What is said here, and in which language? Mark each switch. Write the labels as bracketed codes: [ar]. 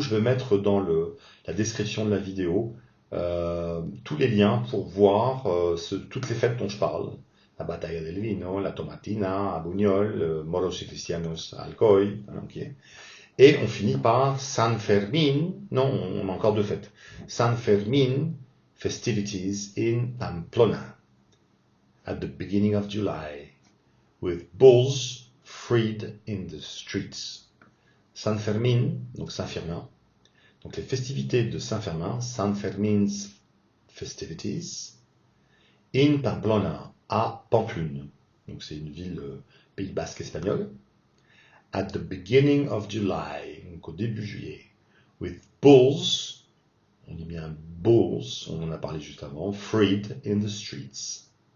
[fr] Je vais mettre dans la description de la vidéo tous les liens pour voir toutes les fêtes dont je parle. La Batalla del Vino, la Tomatina à Buñol, Moros y Cristianos à Alcoy, hein, ok. Et on finit par San Fermin, non, on a encore deux fêtes. [en] San Fermin festivities in Pamplona at the beginning of July, with bulls freed in the streets. [fr] San Fermin, donc Saint-Firmin, donc les festivités de Saint-Firmin, [en] San Fermin's festivities, in Pamplona, [fr] à Pamplune, donc c'est une ville Pays Basque espagnole, [en] at the beginning of July, [fr] donc au début juillet, [en] with bulls, [fr] on dit bien bulls, on en a parlé juste avant, [en] freed in the streets.